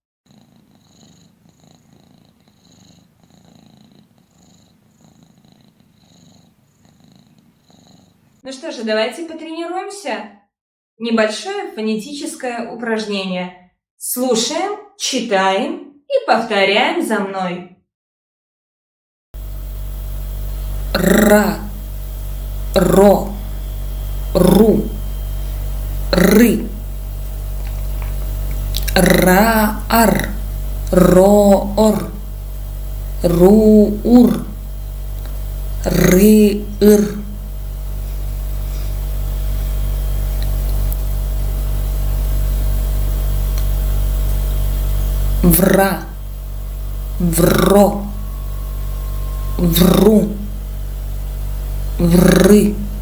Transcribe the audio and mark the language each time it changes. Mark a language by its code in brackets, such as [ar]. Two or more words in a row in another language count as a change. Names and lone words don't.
[ru] Ну что же, давайте потренируемся. Небольшое фонетическое упражнение. Слушаем, читаем и повторяем за мной. Ра, ро, ру, ры, ра, ар, ро, ор, ру, ур, ры, ыр. Вра, вро, вру, вры.